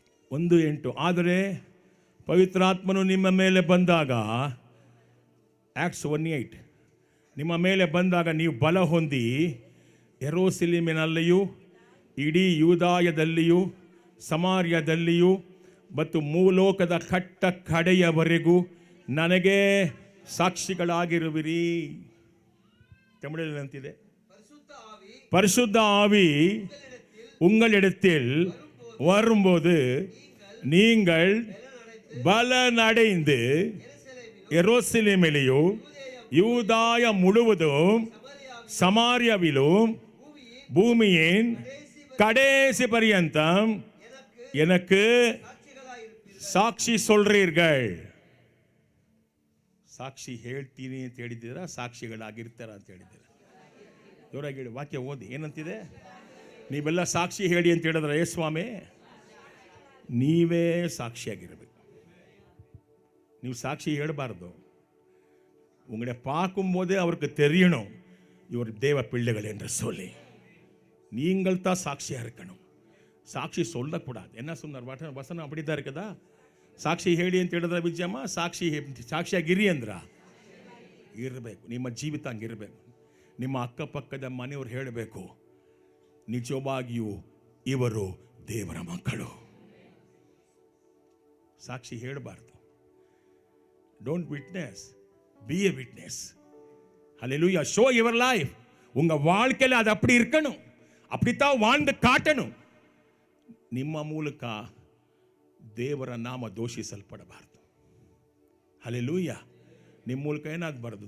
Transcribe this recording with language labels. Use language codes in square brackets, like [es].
[kn] 1:8 ಆದರೆ ಪವಿತ್ರಾತ್ಮನು ನಿಮ್ಮ ಮೇಲೆ ಬಂದಾಗ, ಆಕ್ಟ್ಸ್ 1:8, ನಿಮ್ಮ ಮೇಲೆ ಬಂದಾಗ ನೀವು ಬಲ ಹೊಂದಿ ಯೆರೂಸಲೇಮಿನಲ್ಲಿಯೂ ಇಡೀ ಯೂದಾಯದಲ್ಲಿಯೂ ಸಮಾರ್ಯದಲ್ಲಿಯೂ ಮತ್ತು ಮೂಲೋಕದ ಕಟ್ಟ ಕಡೆಯವರೆಗೂ ನನಗೆ ಸಾಕ್ಷಿಗಳಾಗಿರುವಿರಿ. ತಮಿಳಿನಲ್ಲಿ ಅಂತಿದೆ, [ta] பரிசுத்த ஆவி உங்களிடத்தில் வரும்போது நீங்கள் பலனடைந்து எருசலேமிலும் யூதாய முழுவதும் சமாரியாவிலும் பூமியின் கடைசி பரியந்தம் எனக்கு ಸಾಕ್ಷಿ சொல்றீர்கள். [kn] ಸಾಕ್ಷಿ ಹೇಳ್ತೀನಿ ಅಂತ ಹೇಳಿದ್ದೀರಾ? ಸಾಕ್ಷಿಗಳಾಗಿರ್ತಾರ ಅಂತ ಹೇಳಿದ್ದೀರಾ? ಜೋರಾಗಿ ಹೇಳಿ, ವಾಕ್ಯ ಓದಿ. ಏನಂತಿದೆ? ನೀವೆಲ್ಲ ಸಾಕ್ಷಿ ಹೇಳಿ ಅಂತ ಹೇಳಿದ್ರೆ, ಏ ಸ್ವಾಮಿ, ನೀವೇ ಸಾಕ್ಷಿಯಾಗಿರಬೇಕು. ನೀವು ಸಾಕ್ಷಿ ಹೇಳಬಾರ್ದು. [ta] உங்களை பார்க்கும்போதே அவருக்கு தெரியணும் இவர் தேவ பிள்ளைகள் என்று சொல்லி. நீங்கள் தான் சாட்சியாக இருக்கணும். சாட்சி சொல்லக்கூடாது. என்ன சொன்னார் வசனம்? அப்படிதான் இருக்குதா? [kn] ಸಾಕ್ಷಿ ಹೇಳಿ ಅಂತ ಹೇಳಿದ್ರೆ ವಿಜಯಮ್ಮ, ಸಾಕ್ಷಿಯಾಗಿರಿ ಅಂದ್ರ ಇರಬೇಕು. ನಿಮ್ಮ ಜೀವಿತ ಹಂಗಿರಬೇಕು. ನಿಮ್ಮ ಅಕ್ಕಪಕ್ಕದ ಮನೆಯವರು ಹೇಳಬೇಕು, ನಿಜವಾಗಿಯೂ ಇವರು ದೇವರ ಮಕ್ಕಳು. ಸಾಕ್ಷಿ ಹೇಳಬಾರ್ದು. [en] Don't witness, be a witness. Hallelujah. Show your life. [ta] உங்க வாழ்க்கையில் அது அப்படி இருக்கணும். அப்படித்தான் வாழ்ந்து காட்டணும். [kn] ನಿಮ್ಮ ಮೂಲಕ ದೇವರ ನಾಮ ದೋಷಿಸಲ್ಪಡಬಾರ್ದು. ಹಲ್ಲೇಲೂಯಾ. ನಿಮ್ಮ ಮೂಲಕ ಏನಾಗಬಾರ್ದು?